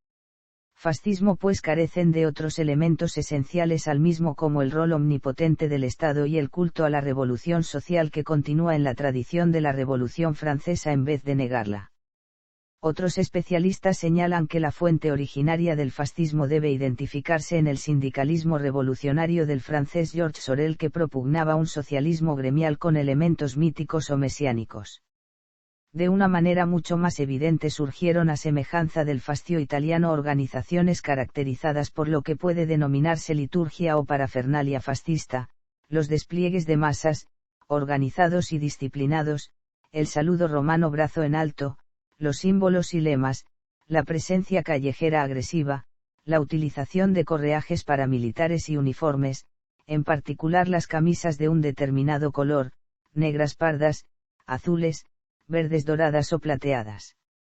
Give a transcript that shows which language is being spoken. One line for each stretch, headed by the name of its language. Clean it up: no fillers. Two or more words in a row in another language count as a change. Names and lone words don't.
Spanish: Fascismo pues carecen de otros elementos esenciales al mismo como el rol omnipotente del Estado y el culto a la revolución social que continúa en la tradición de la Revolución Francesa en vez de negarla. Otros especialistas señalan que la fuente originaria del fascismo debe identificarse en el sindicalismo revolucionario del francés Georges Sorel que propugnaba un socialismo gremial con elementos míticos o mesiánicos. De una manera mucho más evidente surgieron a semejanza del fascio italiano organizaciones caracterizadas por lo que puede denominarse liturgia o parafernalia fascista, los despliegues de masas, organizados y disciplinados, el saludo romano brazo en alto, los símbolos y lemas, la presencia callejera agresiva, la utilización de correajes paramilitares y uniformes, en particular las camisas de un determinado color, negras pardas, azules, verdes doradas o plateadas.